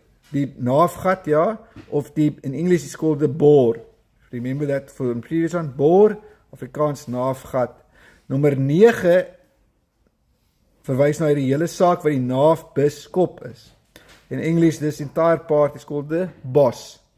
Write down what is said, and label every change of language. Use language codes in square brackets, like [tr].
[en] Die naafgat, ja, of die, in English is called the bore. Remember that for the previous one, bore, Afrikaans naafgat. [af] Nommer 9 verwys na die hele saak wat die naafbuskop is. [en] In English, this entire part is called the boss.